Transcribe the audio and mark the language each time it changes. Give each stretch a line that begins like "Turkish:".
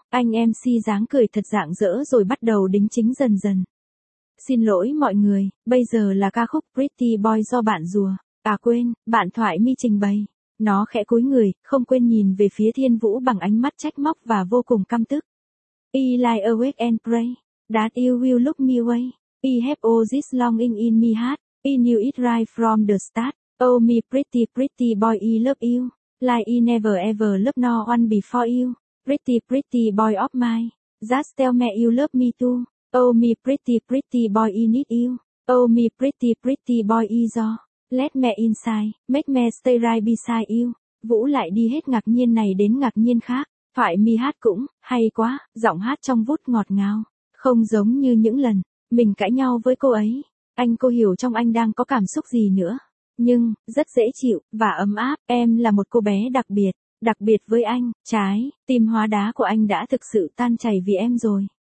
Vietnamese: Anh MC dáng cười thật rạng rỡ rồi bắt đầu đính chính dần dần. Xin lỗi mọi người, bây giờ là ca khúc Pretty Boy do bạn rùa. À quên, bạn Thoại Mi trình bày. Nó khẽ cúi người, không quên nhìn về phía Thiên Vũ bằng ánh mắt trách móc và vô cùng căm tức.
English: I lie awake and pray that you will look me away. I have all this longing in me heart. I knew it right from the start. Oh me pretty boy, I love you. Like I never ever loved no one before you. Pretty boy of mine. Just tell me you love me too. Oh me pretty boy, I need you. Oh me pretty boy, I adore. Let me inside. Make me stay right beside you.
Vietnamese: Vũ lại đi hết ngạc nhiên này đến ngạc nhiên khác. Thoại Mi hát cũng hay quá. Giọng hát trong vút ngọt ngào. Không giống như những lần mình cãi nhau với cô ấy. Anh cô hiểu trong anh đang có cảm xúc gì nữa. Nhưng, rất dễ chịu, và ấm áp, em là một cô bé đặc biệt với anh, trái, tim hóa đá của anh đã thực sự tan chảy vì em rồi.